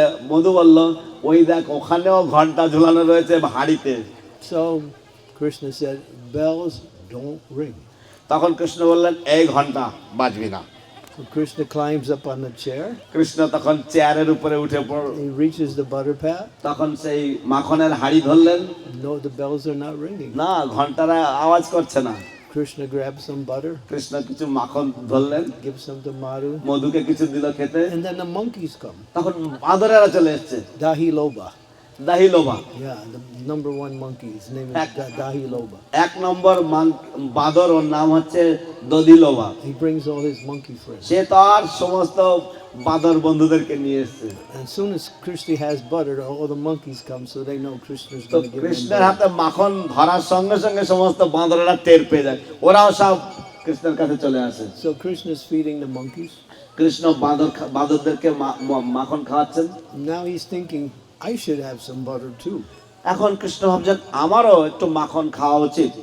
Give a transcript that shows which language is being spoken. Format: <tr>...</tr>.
<bn>মধু বলল ওই দেখ ওখানেও ঘন্টা ঝুলানো রয়েছে হাড়িতে।</bn> <en>So Krishna said, bells don't ring.</en> <bn>তখন কৃষ্ণ বললেন এই ঘন্টা বাজবি না।</bn> <en>So Krishna climbs up on the chair.</en> <bn>Krishna তখন চেয়ারের উপরে উঠে পড়ল,</bn> <en>He reaches the butter pat.</en> <bn>তখন সেই মাখনের হাড়ি ধরলেন,</bn> <en>No, the bells are not ringing.</en> <bn>না ঘন্টারা আওয়াজ করছে না।</bn> <en>Krishna grabs some butter,</en> <bn>Krishna কিছু মাখন ধরলেন,</bn> <en>gives some to Madhu,</en> <bn>মধুকে কিছু দিল খেতে।</bn> <en>and then the monkeys come.</en> <bn>তখন বাঁদরেরা চলে এসছে,</bn> <en>Dahi Loba.</en> <bn>দাহি লোভা।</bn> <en>Yeah, the number one monkey. His name is Dahi Loba.</en> <bn>এক নম্বর বাঁদর, ওর নাম হচ্ছে দধি লোভা।</bn> <en>He brings all his monkey friends.</en> <bn>সে তার সমস্ত বাঁদর বন্ধুদেরকে নিয়ে এসছে।</bn> <en>As soon as Krishna has butter, all the monkeys come, so they know Krishna's</en> <bn>তো</bn> <en>going to give them</en> <bn>কৃষ্ণের</bn> <en>butter.</en> <bn>হাতে মাখন ধরার সঙ্গে সঙ্গে সমস্ত বাঁদরেরা টের পেয়ে যায়, ওরাও সব কৃষ্ণের কাছে চলে আসে।</bn> <en>So Krishna's feeding the monkeys.</en> <bn>Krishna বাঁদরদেরকে মাখন খাওয়াচ্ছেন।</bn> <en>Now he's thinking, I should have some butter too.</en> <bn>এখন কৃষ্ণ ভাবছেন আমারও একটু মাখন খাওয়া উচিত।</bn>